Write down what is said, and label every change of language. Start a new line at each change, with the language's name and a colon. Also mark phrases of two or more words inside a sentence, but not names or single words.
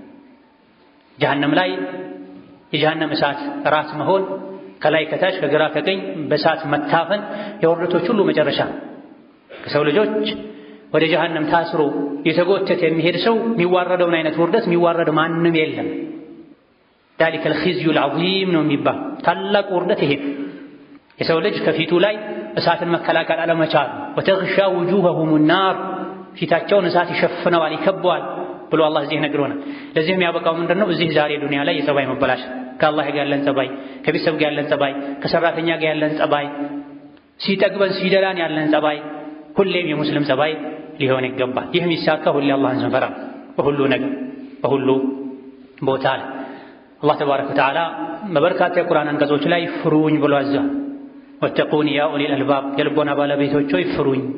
Amharic: ጀሀነም ላይ የጀሀነም እሳት ራስ መሆን፣ ከላይ ከታች ከግራ ከቀኝ በእሳት መታፈን የውርደቶች ሁሉ መጨረሻ። ከሰው ልጆች ወደ ጀሀነም ታስሮ የተጎተተ የሚሄድ ሰው የሚዋረደውን አይነት ውርደት የሚዋረድ ማንም የለም።
Arabic: ذلك الخزي العظيم
Amharic: ነው የሚባል ታላቅ ውርደት ይሄ የሰው ልጅ ከፊቱ ላይ እሳትን መከላከል አለመቻል።
Arabic: وتغشى وجوههم النار
Amharic: ፊታቸውን እሳት ይሸፍነዋል ይከበዋል ብሎ አላህ እዚህ ነግሮናል። ለዚህ የሚያበቃው ምንድነው? እዚህ ዛሬ ዱንያ ላይ የጸባይ መበላሽ፣ ከአላህ ጋር ያለን ጸባይ፣ ከቤተሰብ ጋር ያለን ጸባይ፣ ከሰራተኛ ጋር ያለን ጸባይ፣ ሲጠግበን ሲደላን ያለን ጸባይ ሁሌም የሙስሊም ጸባይ ሊሆን ይገባል። ይህ የሚሳካ ሁሌ አላህን ስንፈራ በሁሉ ነገር በሁሉ ቦታ ላይ አላህ
Arabic: تبارك وتعالى
Amharic: በበርካታ የቁርአን አንቀጾች ላይ ፍሩኝ ብሎ አዟል።
Arabic: واتقون يا أولي الألباب
Amharic: የልቦና ባለቤቶች ሆይ ፍሩኝ፣